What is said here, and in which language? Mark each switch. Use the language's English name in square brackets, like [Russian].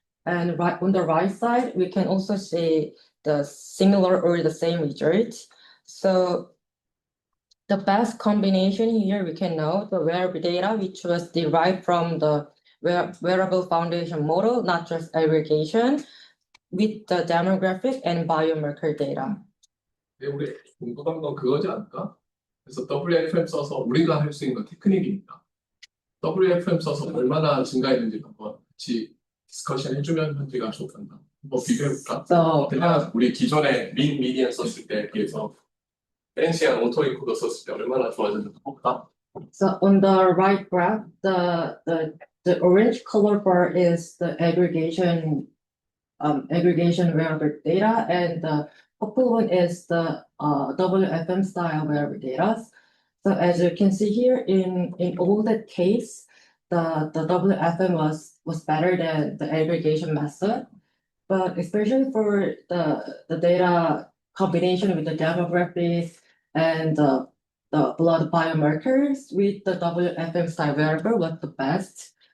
[English] And right on the right side, we can also see the similar or the same results. So the best combination here, we can know the wearable data, which was derived from the wearable foundation model, not just aggregation, with the demographic and biomarker data. [Korean] 근데 우리 궁금한 건 그거지 않을까? 그래서 WFM 써서 우리가 할 수 있는 건 테크닉입니다. WFM 써서 얼마나 증가했는지 한번 같이 디스커션 해주면 현지가 좋겠다. 한번 비교해볼까? [English] So, [Korean] 그냥 우리 기존에 미디안 썼을 때에 비해서 팬시한 오토인코더 썼을 때 얼마나 좋아졌는지 볼까? [English] So on the right graph, the orange color bar is the aggregation wearable data, and the purple one is the WFM style wearable data. So as you can see here, in all that case, the WFM was better than the aggregation method, but especially for the data combination with the demographics and the blood biomarkers with the WFM style wearable was the best.